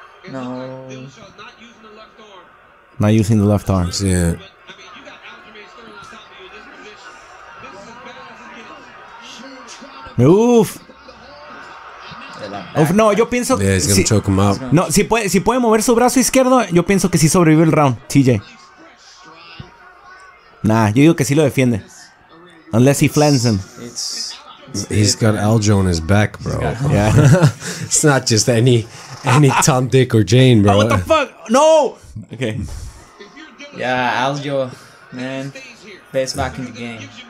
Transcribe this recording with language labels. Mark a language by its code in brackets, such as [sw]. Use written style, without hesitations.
[en] No. Not using the left arm. [es] Sí. Uf. De la Uf, no, yo pienso [en] Yeah, he's gonna choke him out. [es] no, si puede mover su brazo izquierdo, yo pienso que sí sobrevive el round, TJ. Nah, yo digo que sí lo defiende. [en] Unless he flans him. He's got Aljo on his back, bro. Yeah. It's not just any Tom, Dick, or Jane, bro. What the fuck? No. Okay. Yeah, Aljo, man, best back in the game.